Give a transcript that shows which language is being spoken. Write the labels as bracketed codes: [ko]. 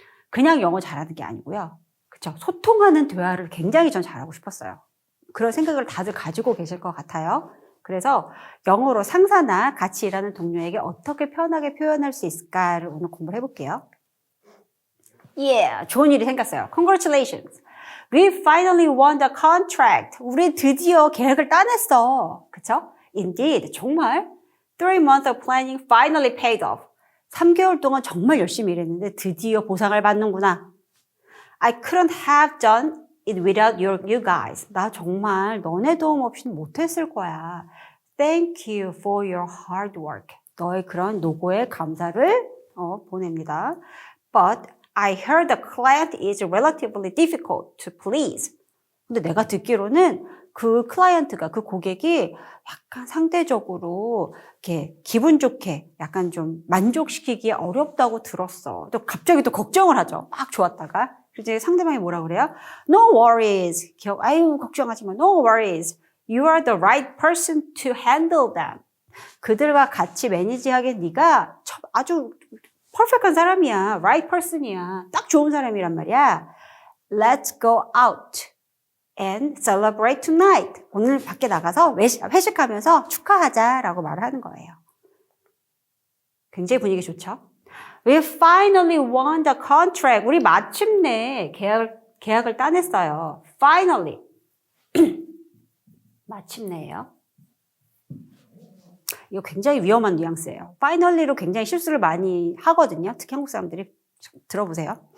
[ko] 그냥 영어 잘하는 게 아니고요. 그렇죠? 소통하는 대화를 굉장히 전 잘하고 싶었어요. 그런 생각을 다들 가지고 계실 것 같아요. 그래서 영어로 상사나 같이 일하는 동료에게 어떻게 편하게 표현할 수 있을까를 오늘 공부를 해볼게요. 좋은 일이 생겼어요. [en] Congratulations. We finally won the contract. [ko] 우리 드디어 계획을 따냈어. 그쵸? [en] Indeed. [ko] 정말. [en] 3 months of planning finally paid off. [ko] 3개월 동안 정말 열심히 일했는데 드디어 보상을 받는구나. [en] I couldn't have done it without you guys. [ko] 나 정말 너네 도움 없이는 못했을 거야. [en] Thank you for your hard work. [ko] 너의 그런 노고에 감사를 보냅니다. [en] But I heard the client is relatively difficult to please. [ko] 근데 내가 듣기로는 그 클라이언트가, 그 고객이 약간 상대적으로 이렇게 기분 좋게 약간 좀 만족시키기 어렵다고 들었어. 또 갑자기 또 걱정을 하죠. 막 좋았다가. 이제 상대방이 뭐라 그래요? [en] No worries. [ko] 아유, 걱정하지 마. [en] No worries. You are the right person to handle them. [ko] 그들과 같이 매니지하게 네가 아주 퍼펙트한 사람이야. right person이야. 딱 좋은 사람이란 말이야. [en] Let's go out and celebrate tonight. [ko] 오늘 밖에 나가서 회식하면서 축하하자라고 말을 하는 거예요. 굉장히 분위기 좋죠? [en] We finally won the contract. [ko] 우리 마침내 계약을 따냈어요. [en] Finally. [ko] 마침내예요. 이거 굉장히 위험한 뉘앙스예요. finally로 굉장히 실수를 많이 하거든요. 특히 한국 사람들이. 들어보세요.